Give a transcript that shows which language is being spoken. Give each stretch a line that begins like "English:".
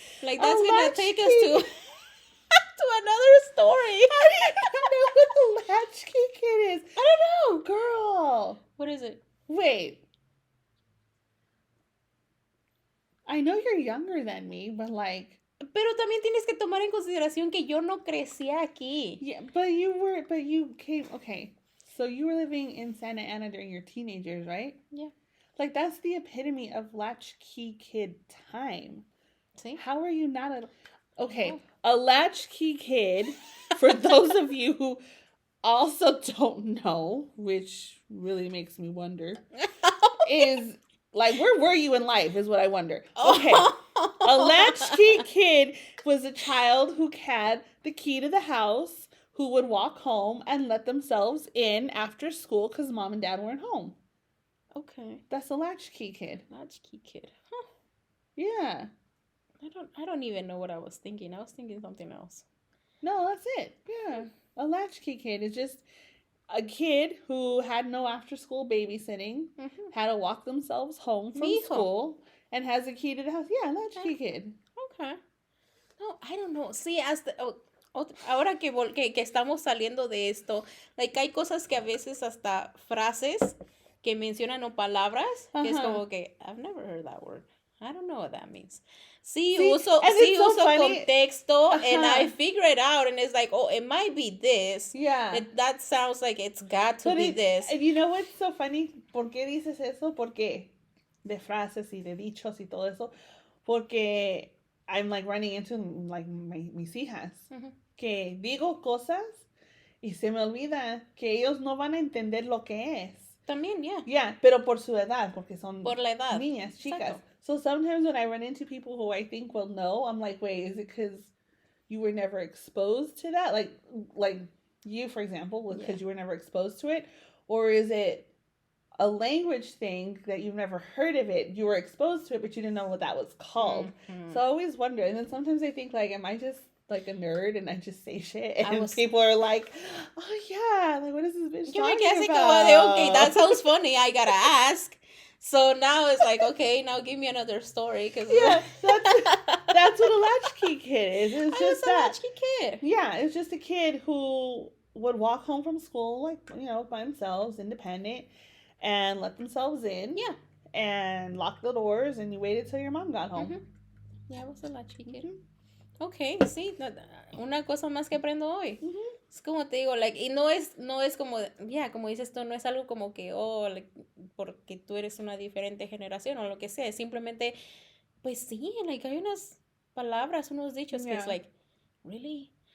English: Like, that's going to take us to another story. How do you know what a latchkey kid is? I don't know. Girl. What is it? Wait. I know you're younger than me, but like...
Spanish: Pero también tienes que tomar en consideración que yo no crecí aquí.
English: Yeah, but you came, okay. So you were living in Santa Ana during your teenage years, right? Yeah. Like, that's the epitome of latchkey kid time. See? How are you not a... Okay, a latchkey kid, for those of you who also don't know, which really makes me wonder, is, like, where were you in life is what I wonder. Okay, a latchkey kid was a child who had the key to the house, who would walk home and let themselves in after school because mom and dad weren't home. Okay. That's a latchkey kid. Latchkey kid. Huh. Yeah. I don't even know what I was thinking. I was thinking something else. No, that's it. Yeah. A latchkey kid is just a kid who had no after school babysitting, had to walk themselves home from school, and has a key to the house. Yeah, latchkey kid. Okay. No, I don't know.
Spanish: Sí, ahora que estamos saliendo de esto, like, hay cosas que a veces hasta frases que mencionan o palabras, que es como que,
English: I've never heard that word. I don't know what that means.
Spanish: Sí, uso contexto,
English: and I figure it out, and it's like, oh, it might be this. Yeah. That sounds like it's got to be this. And you know what's so funny?
Spanish: ¿Por qué dices eso? Porque de frases y de dichos y todo eso.
English: Porque I'm like running into like
Spanish: mis hijas. Que digo cosas y se me olvida que ellos no van a entender lo que es. También, yeah. Yeah, pero por su edad, porque son por la edad. Niñas, chicas. Exacto.
English: So sometimes when I run into people who I think will know, I'm like, wait, is it because you were never exposed to that? Like you, for example, because you were never exposed to it? Or is it a language thing that you've never heard of it? You were exposed to it, but you didn't know what that was called. So I always wonder. And then sometimes I think, like, am I just like a nerd and I just say shit? And people are like, oh, yeah, like, what is this bitch talking about? Okay, that sounds funny. I gotta ask. So now it's like, okay, now give me another story. Cause yeah, that's what a latchkey kid is. It's just that. A latchkey kid. Yeah, it's just a kid who would walk home from school, like, you know, by themselves, independent, and let themselves in. Yeah. And lock the doors, and you waited till your mom got home. Yeah, I was a latchkey kid.
Spanish: Okay, sí, una cosa más que aprendo hoy. Es como te digo, like, y no es como, como dices tú, no es algo como que, like, porque tú eres una diferente generación o lo que sea, es simplemente, pues sí, like, hay unas palabras, unos dichos que es like, really?